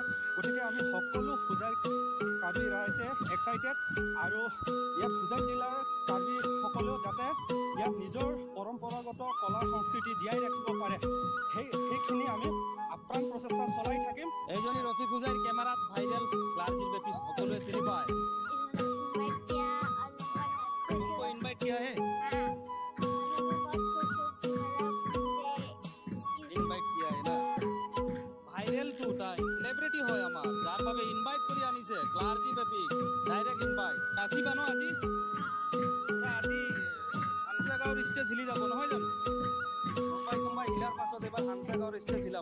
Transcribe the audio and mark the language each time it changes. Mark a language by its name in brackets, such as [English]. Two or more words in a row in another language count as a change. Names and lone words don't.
[Assamese] গতিকে আমি সকলো হোজাই কাৰ্বি ৰাইজে এক্সাইটেড আৰু ইয়াত হোজাই জিলাৰ কাৰ্বিসকলেও যাতে ইয়াত নিজৰ পৰম্পৰাগত কলা সংস্কৃতি জীয়াই ৰাখিব পাৰে সেইখিনি আমি আপ্ৰাণ প্ৰচেষ্টা চলাই থাকিম। এইজনী ৰফিক হোজাইৰ কেমেৰাত ভাইৰেল ক্লাৰ্জি বেবী সকলোৱে চিনি পায়। [Hindi] इनवाइट किया है, इनवाइट किया है ना। [Assamese] ভাইৰেল তো তাই সেলিব্রিটি হয় আমাৰ, যাৰ বাবে ইনভাইট কৰি আনিছে ক্লাৰ্জি বেবী [English] direct invite. [Assamese] নাচিবা ন আজি? আজি হানসাগাঁৱৰ ষ্টেজ হিলি যাব নহয় জানো? মুম্বাই হিলাৰ পাছত এবাৰ হানসাগাঁৱৰ ষ্টেজ হিলাব।